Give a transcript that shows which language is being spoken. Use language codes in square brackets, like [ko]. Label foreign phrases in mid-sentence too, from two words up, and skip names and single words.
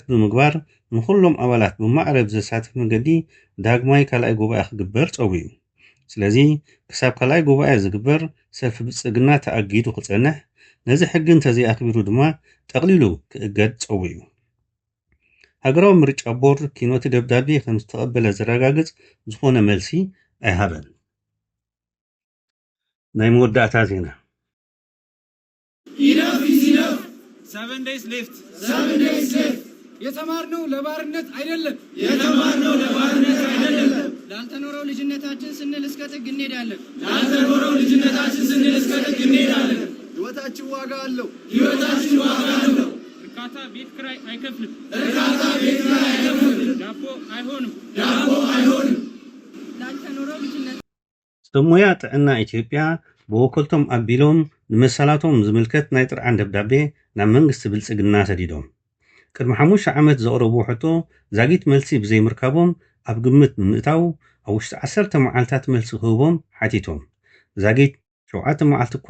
[ti] ብምግባር ንኩሎም ኣባላት ብማዕረ ብዘሳትፍ መንገዲ ዳግማይ ካልኣይ ጉባኤ ክግበር ፀውዑ ስለዚ ክሳብ ካልኣይ ጉባኤ ዝግበር ሰልፊ ብልፅግና ተኣጊዱ ክፀንሕ ነዚ ሕጊ እንተዘይኣክቢሩ ድማ ጠቕሊሉ ክእገድ ፀውዑ ሃገራዊ ምርጫ ቦርድ ኪኖቲ ደብዳቤ ከም ዝተቐበለ ዘረጋግፅ ዝኾነ መልሲ ኣይሃበን ናይ መወዳእታ ዜና [en] Enough is enough. 7 days left. 7 days left. [am] የተማርነው ለባርነት አይደለም። የተማርነው ለባርነት አይደለም። ላልተኖረው ልጅነታችን ስንል እስከ ጥግ እንሄዳለን። ላልተኖረው ልጅነታችን ስንል እስከ ጥግ እንሄዳለን። ህይወታችን ዋጋ አለው። ህይወታችን ዋጋ አለው። እርካታ ቤት ኪራይ አይከፍልም። እርካታ ቤት ኪራይ አይከፍልም። ዳቦ አይሆንም። ዳቦ አይሆንም። ላልተኖረው ልጅነት [ti] ሰሙያ ጥዕና ኢትዮጵያ ብወከልቶም ኣቢሎም ንመሰላቶም ዝምልከት ናይ ጥርዓን ደብዳቤ ናብ መንግስቲ ብልፅግና ሰዲዶም ቅድሚ 5 ዓመት ዘቕረቡ ሕቶ ዛጊት መልሲ ብዘይምርካቦም ኣብ ግምት ብምእታው ኣብ ውሽጢ 10 መዓልታት መልሲ ክህቦም ሓቲቶም ዛጊት 7 መዓልቲ እኳ